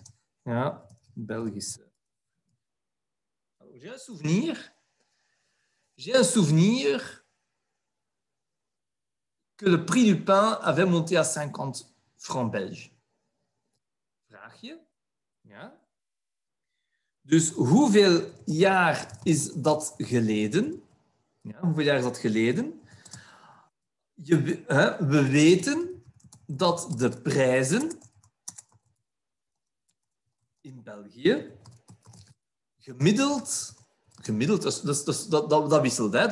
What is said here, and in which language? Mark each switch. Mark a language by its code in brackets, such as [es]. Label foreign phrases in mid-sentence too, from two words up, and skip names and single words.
[nl] Ja, Belgische. [fr] J'ai un souvenir que le prix du pain avait monté à 50 francs belges. [nl] Vraagje. Ja. Dus hoeveel jaar is dat geleden? Ja, hoeveel jaar is dat geleden? We weten dat de prijzen in België gemiddeld dat wisselt, hè?